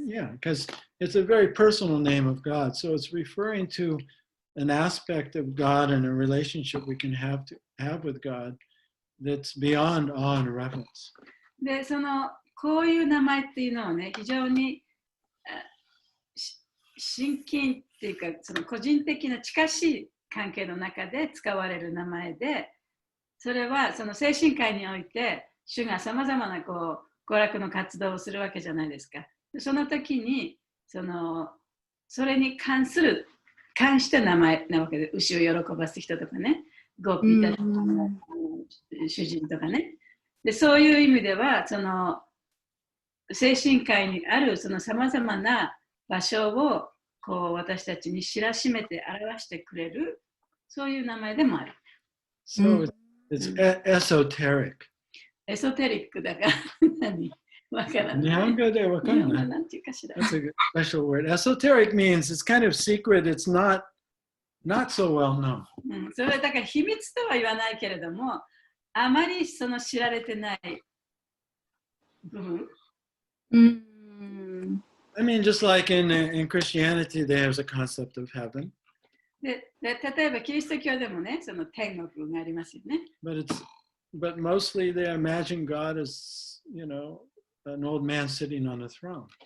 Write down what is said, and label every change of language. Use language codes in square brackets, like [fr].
[en] Yeah, because it's a very personal name of God. So it's referring to an aspect of God and a relationship we can have with God that's beyond awe and reverence. [ja] で、こういう名前っていうのはね、非常に親近っていうか、個人的な近しい関係の中で使われる名前で、それは精神界において、主がさまざまな娯楽の活動をするわけじゃないですか。その時に、それに関した名前なわけで、牛を喜ばす人とかね、ゴーピーたちの主人とかね。で、そういう意味では、精神界にあるさまざまな場所を私たちに知らしめて表してくれる、そういう名前でもある。 [en] So it's esoteric. [ja] エソテリックだから何わからない。日本語でわかんない。なんていうかしら。 [en] That's a special word. Esoteric means it's kind of secret. It's not so well known. [ja] それはだから秘密とは言わないけれども、あまり知られてない部分。 [en] I mean, just like in Christianity, there's a concept of heaven. [ja] で例えばキリスト教でもね、天国がありますよね。 [en] But mostly they imagine God as, an old man sitting on a throne.